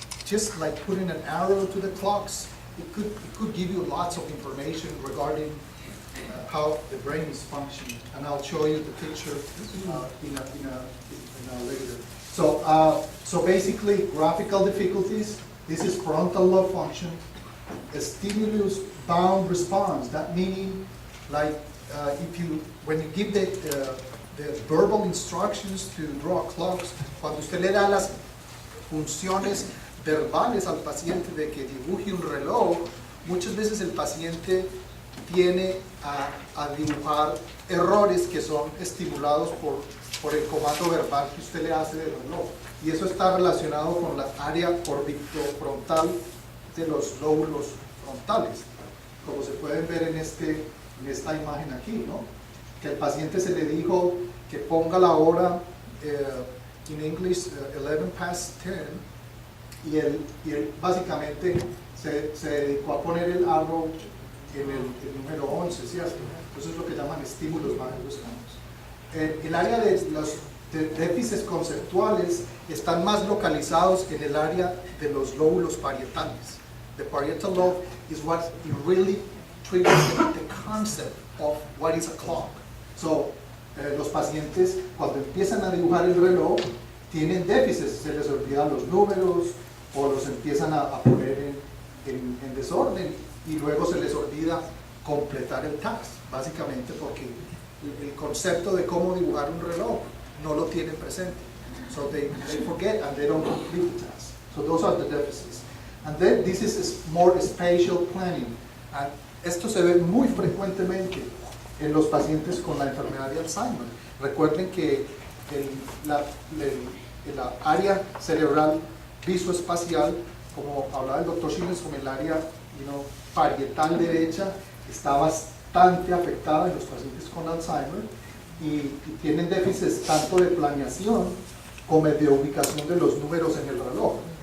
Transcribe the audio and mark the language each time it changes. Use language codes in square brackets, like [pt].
[en] Just like putting an arrow to the clocks, it could give you lots of information regarding how the brain is functioning. And I'll show you the picture in a later. So basically, graphical difficulties. This is frontal lobe function. A stimulus-bound response. That meaning, like when you give the verbal instructions to draw clocks, [es] cuando usted le da las funciones verbales al paciente de que dibuje un reloj, muchas veces el paciente tiene a dibujar errores que son estimulados por el comando verbal que usted le hace del reloj. Y eso está relacionado con la área orbitofrontal de los lóbulos frontales, como se pueden ver en esta imagen aquí, ¿no? Que al paciente se le dijo que ponga la hora, [en] in English, 11 past 10, [es] y él básicamente se dedicó a poner el arrow en el número 11, ¿cierto? Entonces es lo que llaman estímulos varios. El área de los déficits conceptuales están más localizados en el área de los lóbulos parietales. [en] The parietal lobe is what really triggers the concept of what is a clock. [es] So, los pacientes cuando empiezan a dibujar el reloj tienen déficits, se les olvidan los números o los empiezan a poner en desorden, y luego se les olvida completar el task, básicamente porque el concepto de cómo dibujar un reloj no lo tienen presente. [en] So they forget and they don't complete the task. So those are the deficits. And then this is more spatial planning. [es] And esto se ve muy frecuentemente en los pacientes con la enfermedad de Alzheimer. Recuerden que la área cerebral visoespacial, como hablaba el doctor Schillers, como el área parietal derecha, está bastante afectada en los pacientes con Alzheimer y tienen déficits tanto de planeación como de ubicación de los números en el reloj.